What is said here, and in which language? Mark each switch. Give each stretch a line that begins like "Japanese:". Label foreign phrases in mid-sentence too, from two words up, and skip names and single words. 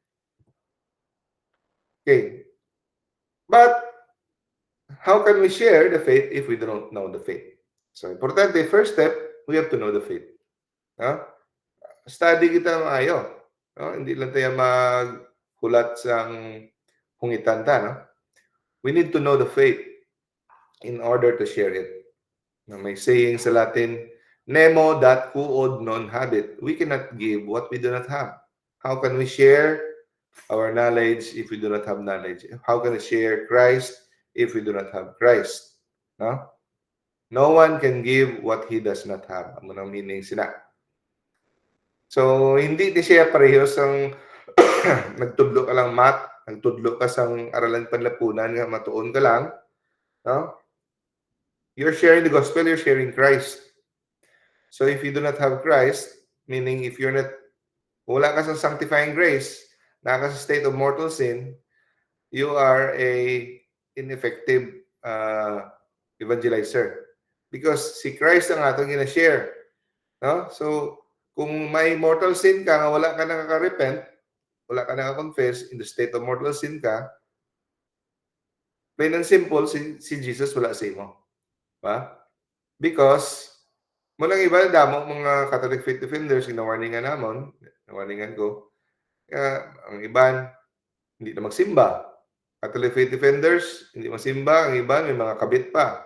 English: Okay. But how can we share the faith if we don't know the faith? So, importante, first step, we have to know the faith.
Hiligaynon: No? Study kita maayo. No? Hindi lang tayo maghulat sa hungitan ta. No?
English: We need to know the faith in order to share it.
Hiligaynon: May saying sa Latin,
Latin: nemo dat quod non habet.
English: We cannot give what we do not have. How can we share our knowledge if we do not have knowledge? How can we share Christ if we do not have Christ? No? No one can give what he does not have.
Hiligaynon: Ano nang meaning sila? So, hindi siya parehas ang nagtudlo ka lang math, nagtudlo ka sang aralan panlapunan nga matuon ka lang. No?
English: You're sharing the gospel, you're sharing Christ. So if you do not have Christ, meaning if you're not,
Hiligaynon: wala ka sa
English: sanctifying grace,
Hiligaynon: naka sa
English: state of mortal sin, you are a ineffective evangelizer.
Hiligaynon: Because si Christ ang atong gina-share. No? So, kung may
English: mortal sin ka,
Hiligaynon: wala ka nakaka-repent, wala ka nakaka-confess,
English: in the state of mortal sin ka, plain and simple,
Hiligaynon: si Jesus wala sa imo. Ba? Because, mulang iba, damo mga
English: Catholic faith defenders,
Hiligaynon: gina-warningan namon, warningan ko, ang iban, hindi na magsimba.
English: Catholic faith defenders,
Hiligaynon: hindi magsimba. Ang iban, may mga kabit pa.